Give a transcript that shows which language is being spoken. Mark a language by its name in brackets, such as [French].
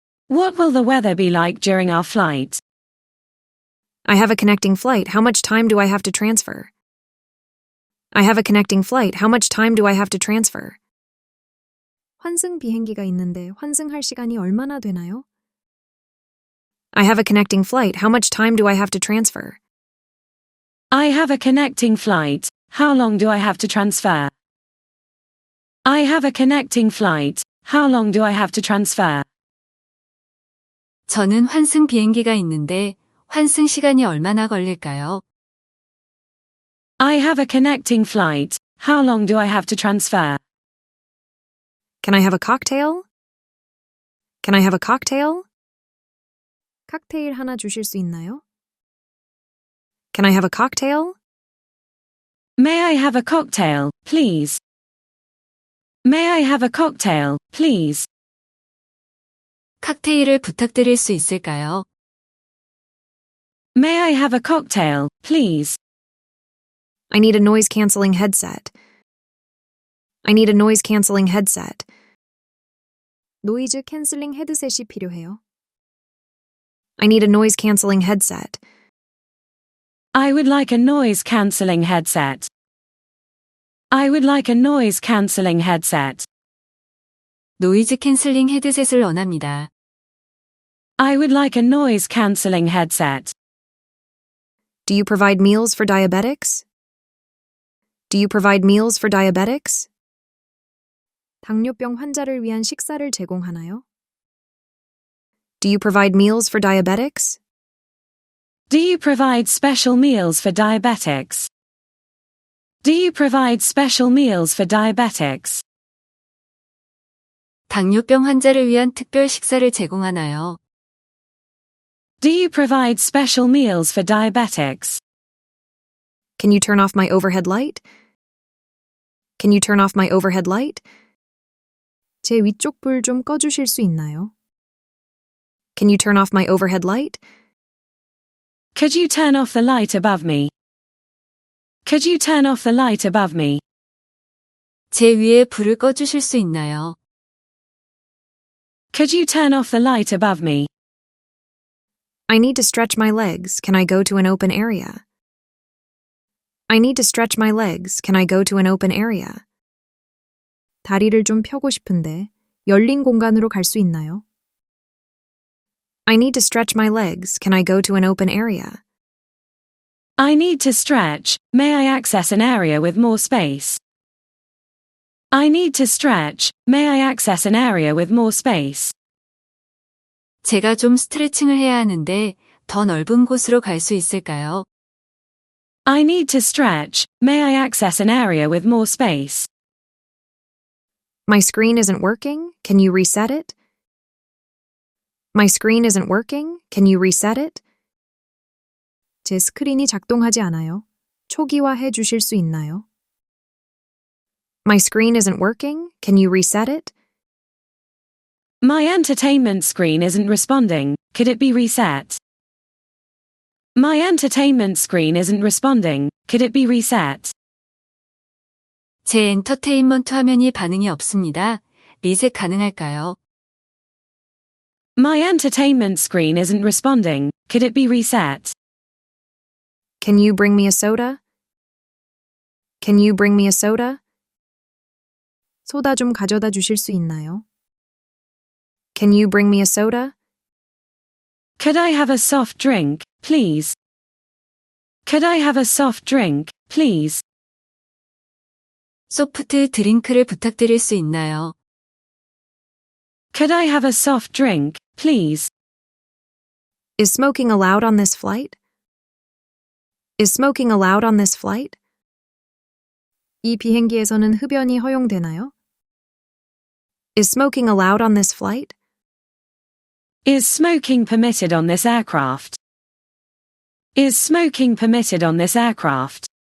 [English] What will the weather be like during our flight? I have a connecting flight. How much time do I have to transfer? I have a connecting flight. How much time do I have to transfer? [Korean] 환승 비행기가 있는데 환승할 시간이 얼마나 되나요? [English] I have a connecting flight. How much time do I have to transfer? I have a connecting flight. How long do I have to transfer? I have a connecting flight. How long do I have to transfer? [Korean] 저는 환승 비행기가 있는데 환승 시간이 얼마나 걸릴까요? [English] I have a connecting flight. How long do I have to transfer? Can I have a cocktail? Can I have a cocktail? [Korean] 칵테일 하나 주실 수 있나요? [English] Can I have a cocktail? May I have a cocktail, please? May I have a cocktail, please? [Korean] 칵테일을 부탁드릴 수 있을까요? [English] May I have a cocktail, please? I need a noise-canceling headset. I need a noise-canceling headset. [Korean] 노이즈 캔슬링 헤드셋이 필요해요. [English] I need a noise-canceling headset. I would like a noise-cancelling headset. I would like a noise-cancelling headset. [Korean] 노이즈 캔슬링 헤드셋을 원합니다. [English] I would like a noise-cancelling headset. Do you provide meals for diabetics? Do you provide meals for diabetics? [Korean] 당뇨병 환자를 위한 식사를 제공하나요? [English] Do you provide meals for diabetics? Do you provide special meals for diabetics? Do you provide special meals for diabetics? [Korean] 당뇨병 환자를 위한 특별 식사를 제공하나요? [English] Do you provide special meals for diabetics? Can you turn off my overhead light? Can you turn off my overhead light? [Korean] 제 위쪽 불 좀 꺼주실 수 있나요? [English] Can you turn off my overhead light? Could you turn off the light above me? Could you turn off the light above me? [Korean] 제 위에 불을 꺼주실 수 있나요? [English] Could you turn off the light above me? I need to stretch my legs. Can I go to an open area? I need to stretch my legs. Can I go to an open area? [Korean] 다리를 좀 펴고 싶은데 열린 공간으로 갈 수 있나요? [English] I need to stretch my legs. Can I go to an open area? I need to stretch. May I access an area with more space? I need to stretch. May I access an area with more space? [Korean] 제가 좀 스트레칭을 해야 하는데 더 넓은 곳으로 갈 수 있을까요? [English] I need to stretch. May I access an area with more space? My screen isn't working. Can you reset it? My screen isn't working. Can you reset it? [Korean] 제 스크린이 작동하지 않아요. 초기화해 주실 수 있나요? [English] My screen isn't working. Can you reset it? My entertainment screen isn't responding. Could it be reset? My entertainment screen isn't responding. Could it be reset? [Korean] 제 엔터테인먼트 화면이 반응이 없습니다. 리셋 가능할까요? [English] My entertainment screen isn't responding. Could it be reset? Can you bring me a soda? Can you bring me a soda? [Korean] 소다 좀 가져다 주실 수 있나요? [English] Can you bring me a soda? Could I have a soft drink, please? Could I have a soft drink, please? [Korean] 소프트 드링크를 부탁드릴 수 있나요? [English] Could I have a soft drink, please? Is smoking allowed on this flight? Is smoking allowed on this flight? [Korean] 이 비행기에서는 흡연이 허용되나요? [English] Is smoking allowed on this flight? Is smoking permitted on this aircraft? Is smoking permitted on this aircraft?